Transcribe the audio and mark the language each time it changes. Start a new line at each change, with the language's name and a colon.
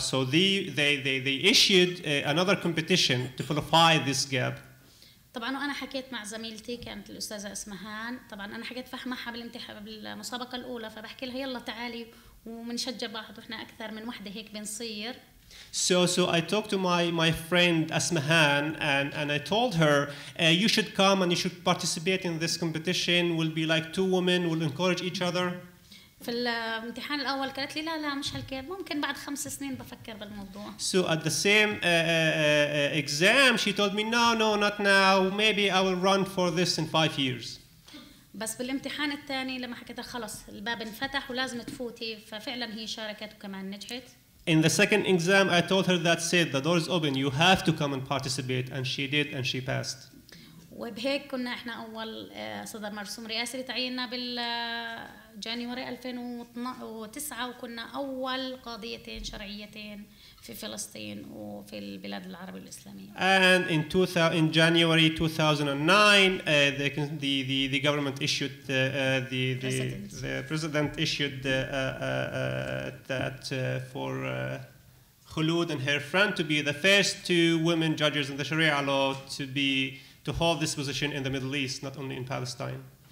English: So they issued another competition to qualify this gap.
Arabic: طبعا وانا حكيت مع زميلتي كانت الاستاذه اسمهان، طبعا انا حكيت معها بالمسابقه الاولى، فبحكي لها يلا تعالي وبنشجع بعض واحنا اكثر من وحده هيك بنصير.
English: So I talked to my friend Asmahan, and I told her, you should come and you should participate in this competition. We'll be like two women, we'll encourage each other.
Arabic: في الامتحان الأول قالت لي لا مش هالكيف، ممكن بعد 5 سنين بفكر بالموضوع.
English: So at the same exam, she told me, no, not now. Maybe I will run for this in 5 years.
Arabic: بس بالامتحان الثاني لما حكيت خلص الباب انفتح ولازم تفوتي، ففعلا هي شاركت وكمان نجحت.
English: In the second exam, I told her that's it, the door is open, you have to come and participate, and she did, and she passed.
Arabic: وبهيك كنا احنا اول صدر مرسوم رئاسي لتعييننا بالجانيوري 2009، وكنا اول قضيتين شرعيتين في فلسطين وفي البلاد العربية الإسلامية.
English: And in January 2009, the government issued the president issued that for Khulud and her friend to be the first 2 women judges in the Sharia law to hold this position in the Middle East, not only in Palestine.